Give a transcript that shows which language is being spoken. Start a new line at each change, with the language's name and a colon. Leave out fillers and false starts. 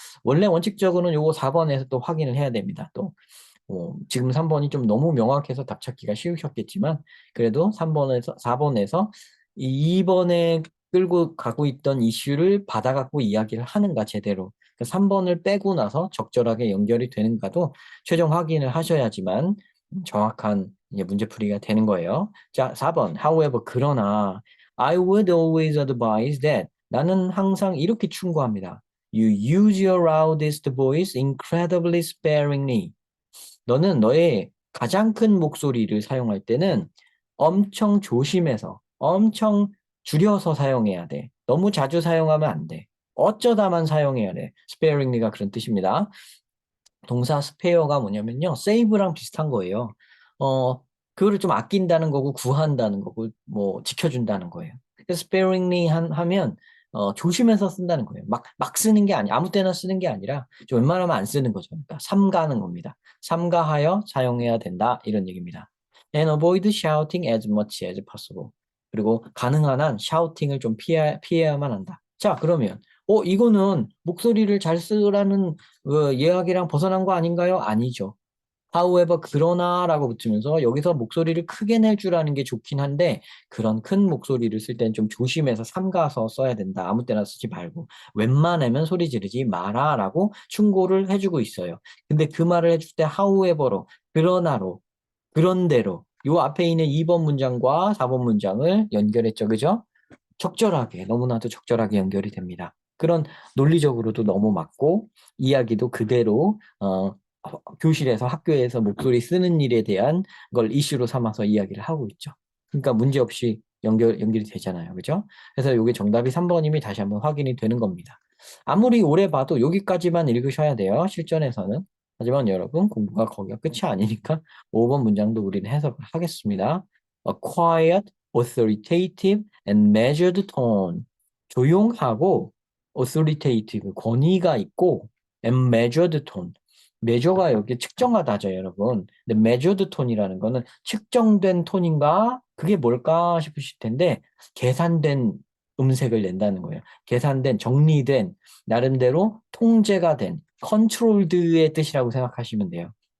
Korean: 원래 원칙적으로는 요거 4번에서 또 확인을 해야 됩니다. 또 지금 3번이 좀 너무 명확해서 답 찾기가 쉬우셨겠지만 그래도 3번에서 4번에서 2번에 끌고 가고 있던 이슈를 받아갖고 이야기를 하는가 제대로 3번을 빼고 나서 적절하게 연결이 되는가도 최종 확인을 하셔야지만 정확한 이제 문제풀이가 되는 거예요. 자, 4번.
English: However,
Korean: 그러나
English: I would always advise that
Korean: 나는 항상 이렇게 충고합니다.
English: You use your loudest voice incredibly sparingly.
Korean: 너는 너의 가장 큰 목소리를 사용할 때는 엄청 조심해서, 엄청 줄여서 사용해야 돼. 너무 자주 사용하면 안 돼. 어쩌다만 사용해야 돼. sparingly가 그런 뜻입니다. 동사 spare가 뭐냐면요. save랑 비슷한 거예요. 그거를 좀 아낀다는 거고, 구한다는 거고, 뭐, 지켜준다는 거예요. 그래서 sparingly 하면, 조심해서 쓴다는 거예요. 막 쓰는 게 아무 때나 쓰는 게 아니라, 좀 웬만하면 안 쓰는 거죠. 그러니까, 삼가하는 겁니다. 삼가하여 사용해야 된다. 이런 얘기입니다.
English: And avoid shouting as much as possible.
Korean: 그리고 가능한 한 샤우팅을 좀 피해야만 한다. 자, 그러면, 이거는 목소리를 잘 쓰라는 이야기랑 벗어난 거 아닌가요? 아니죠. however, 그러나라고 붙으면서 여기서 목소리를 크게 낼 줄 아는 게 좋긴 한데 그런 큰 목소리를 쓸 땐 좀 조심해서 삼가서 써야 된다. 아무 때나 쓰지 말고 웬만하면 소리 지르지 마라라고 충고를 해주고 있어요. 근데 그 말을 해줄 때 however로 그러나로 그런대로 요 앞에 있는 2번 문장과 4번 문장을 연결했죠. 그죠? 적절하게, 너무나도 적절하게 연결이 됩니다. 그런 논리적으로도 너무 맞고, 이야기도 그대로, 교실에서, 학교에서 목소리 쓰는 일에 대한 걸 이슈로 삼아서 이야기를 하고 있죠. 그러니까 문제없이 연결이 되잖아요. 그죠? 그래서 이게 정답이 3번임이 다시 한번 확인이 되는 겁니다. 아무리 오래 봐도 여기까지만 읽으셔야 돼요. 실전에서는. 하지만 여러분, 공부가 거기가 끝이 아니니까 5번 문장도 우리는 해석을 하겠습니다.
English: A quiet, authoritative, and measured tone.
Korean: 조용하고
English: authoritative,
Korean: 권위가 있고
English: and measured tone.
Korean: measure가 여기 측정하다죠, 여러분. 근데 measured tone이라는 거는 측정된 톤인가 그게 뭘까 싶으실 텐데 계산된 음색을 낸다는 거예요. 계산된, 정리된, 나름대로 통제가 된, 컨트롤드의 뜻이라고 생각하시면 돼요.